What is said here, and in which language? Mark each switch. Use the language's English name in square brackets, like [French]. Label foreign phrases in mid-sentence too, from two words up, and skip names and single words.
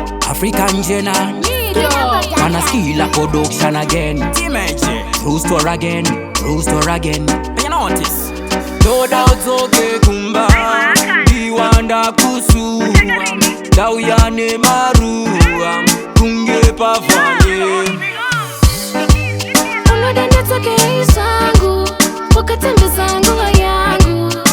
[English] African Jenna. Nido. Pana Skilla production again. Dimension. True story again, true story again. You know what is? [Shona] Toda udzoke kumba, ndiwanda kusuwa, ndauya nemaruwa, kunge pavhare. Unoda ndidzoke zvangu, wakatembesa nguva yangu.